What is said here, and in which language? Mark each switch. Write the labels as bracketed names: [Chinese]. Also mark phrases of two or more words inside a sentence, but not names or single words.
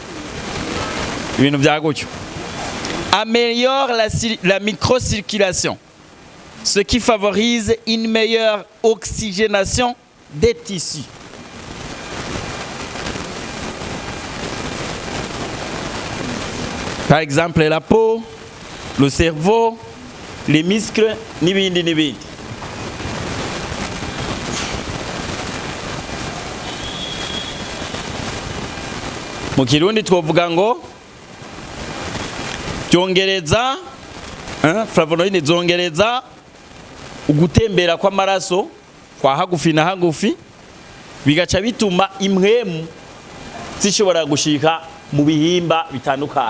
[French] Améliore la microcirculation, ce qui favorise une meilleure oxygénation des tissus. Par exemple, la peau, le cerveau, les muscles, [Rundi] n'ibindi. Mu kirundi twovuga ngo byongereza flavonoïdes zongereza ugutembera kw'amaraso kwa hagufi na hagufi, bigaca bituma imwemu zishobora gushika mu bihimba bitandukanye.